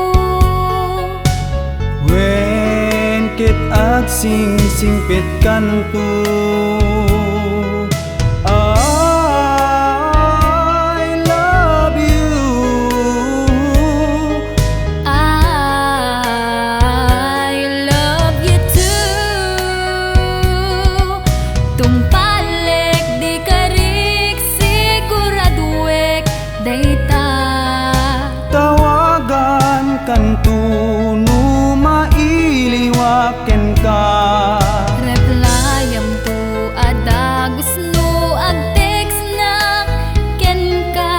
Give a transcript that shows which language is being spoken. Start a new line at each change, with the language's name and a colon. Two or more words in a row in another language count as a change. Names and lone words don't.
Iloko: Wen kit agsing-singpit kanto,
English: I love you. I love you too.
Iloko: Tumpalek di karik, siguraduek, dayta. Tawagan kantuno, mailiwaken ka. Replyam tu adagus no agtext na ken ka.